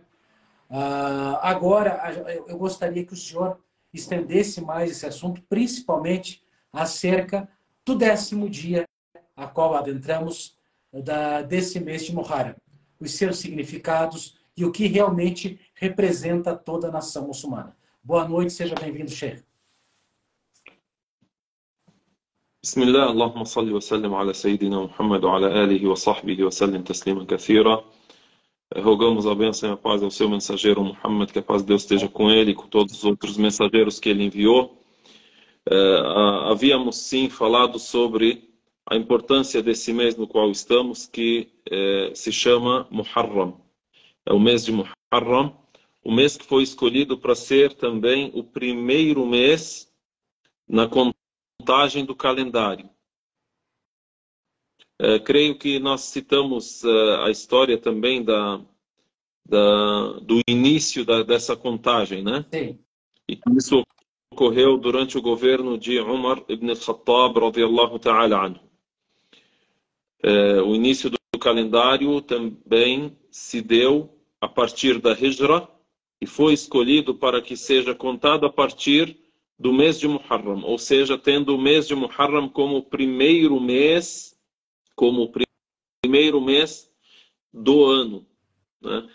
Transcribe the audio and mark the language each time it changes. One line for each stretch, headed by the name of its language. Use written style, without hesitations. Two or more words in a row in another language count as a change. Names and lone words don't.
Portuguese: Agora, eu gostaria que o senhor estendesse mais esse assunto, principalmente acerca do 10º dia a qual adentramos desse mês de Muharram, os seus significados e o que realmente representa toda a nação muçulmana. Boa noite, seja bem-vindo, Sheikh.
Arabic: بسم الله، اللهم صل وسلم على سيدنا محمد وعلى آله وصحبه وسلم تسليما كثيرا.
Portuguese: Rogamos a bênção e a paz ao seu mensageiro Muhammad, que a paz de Deus esteja com ele e com todos os outros mensageiros que ele enviou. Havíamos sim falado sobre a importância desse mês no qual estamos, que se chama Muharram. É o mês de Muharram, o mês que foi escolhido para ser também o primeiro mês na contagem do calendário. Creio que nós citamos a história também do início dessa contagem, né? Sim. E que isso ocorreu durante o governo de Umar ibn al-Khattab,
Arabic: رضي الله تعالى عنه.
Portuguese: O início do calendário também se deu a partir da Hijra e foi escolhido para que seja contado a partir do mês de Muharram, ou seja, tendo o mês de Muharram como o primeiro mês do ano, né?